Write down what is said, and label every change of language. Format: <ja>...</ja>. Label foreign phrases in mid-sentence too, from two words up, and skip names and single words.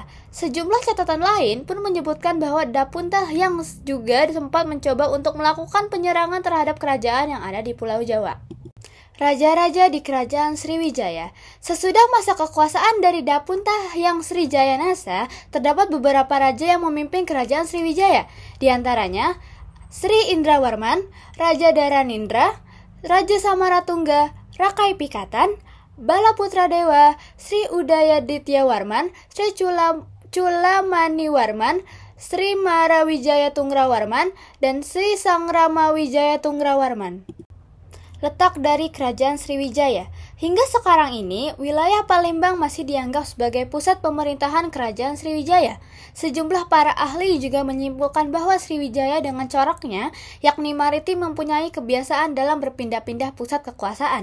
<id>Sejumlah catatan lain pun menyebutkan bahwa Daputahyang juga sempat mencoba untuk melakukan penyerangan terhadap kerajaan yang ada di Pulau Jawa. Raja-raja di Kerajaan Sriwijaya. Sesudah masa kekuasaan dari Daputahyang Sri Jayanasa, terdapat beberapa raja yang memimpin Kerajaan Sriwijaya. Di antaranya Sri Indrawarman, Raja Dharanindra, Raja Samaratungga, Rakai Pikatan, Balaputra Dewa, Sri Udayadityawarman, Sri Culamaniwarman, Sri Marawijaya Tungrawarman, dan Sri Sangramawijaya Tungrawarman. Letak dari Kerajaan Sriwijaya. Hingga sekarang ini, wilayah Palembang masih dianggap sebagai pusat pemerintahan Kerajaan Sriwijaya. Sejumlah para ahli juga menyimpulkan bahwa Sriwijaya dengan coraknya, yakni maritim mempunyai kebiasaan dalam berpindah-pindah pusat kekuasaan.</id>